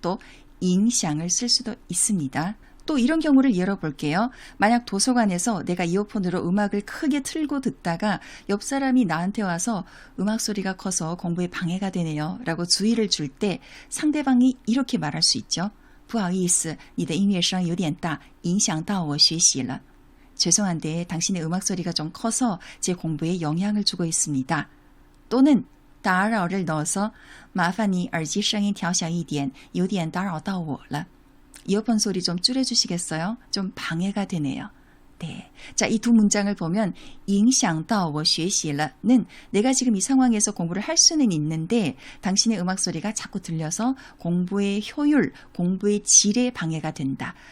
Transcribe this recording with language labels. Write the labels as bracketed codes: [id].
[ko] 또影响을 쓸 수도 있습니다. 또 이런 경우를 예로 볼게요. 만약 도서관에서 내가 이어폰으로 음악을 크게 틀고 듣다가 옆 사람이 나한테 와서 음악 소리가 커서 공부에 방해가 되네요 라고 주의를 줄 때 상대방이 이렇게 말할 수 있죠. [zh] 不好意思，你的音乐声有点大，影响到我学习了. [ko] 죄송한데 당신의 음악 소리가 좀 커서 제 공부에 영향을 주고 있습니다. [zh] 또는 打扰를 넣어서 麻烦你耳机声音调小一点，有点打扰到我了. [ko] 이어폰 소리 좀 줄여주시겠어요? 좀 방해가 되네요. 네. 자, 이 두 문장을 보면 影响到我学习了 는 내가 지금 이 상황에서 공부를 할 수는 있는데 당신의 음악 소리가 자꾸 들려서 공부의 효율, 공부의 질에 방해가 된다.